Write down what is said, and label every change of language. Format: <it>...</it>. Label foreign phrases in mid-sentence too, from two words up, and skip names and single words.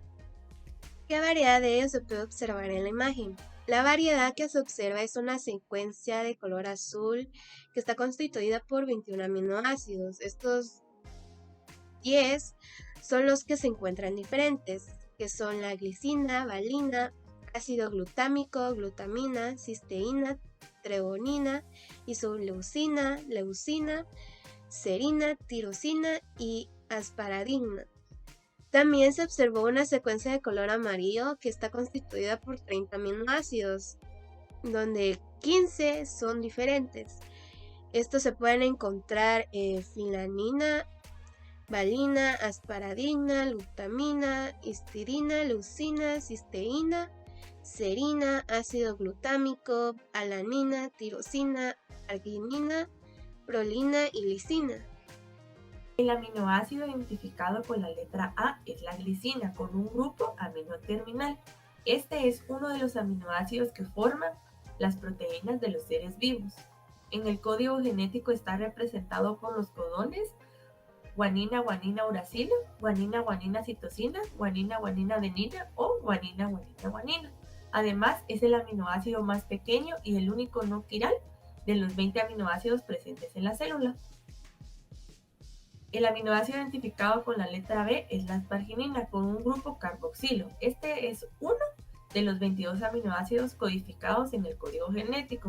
<es>¿Qué variedad de ellos se puede observar en la imagen? La variedad que se observa es una secuencia de color azul que está constituida por 21 aminoácidos. Estos 10 son los que se encuentran diferentes, que son la glicina, valina, ácido glutámico, glutamina, cisteína, treonina, isoleucina, leucina, serina, tirosina y asparadina. También se observó una secuencia de color amarillo que está constituida por 30 aminoácidos, donde 15 son diferentes. Estos se pueden encontrar filanina, valina, asparadina, glutamina, histidina, leucina, cisteína, serina, ácido glutámico, alanina, tirosina, arginina, prolina y lisina. El aminoácido identificado con la letra A es la glicina, con un grupo amino terminal. Este es uno de los aminoácidos que forman las proteínas de los seres vivos. En el código genético está representado por los codones guanina, guanina, uracilo, guanina, guanina, citosina, guanina, guanina, adenina o guanina, guanina, guanina. Además, es el aminoácido más pequeño y el único no quiral de los 20 aminoácidos presentes en la célula. El aminoácido identificado con la letra B es la asparginina, con un grupo carboxilo. Este es uno de los 22 aminoácidos codificados en el código genético.</es>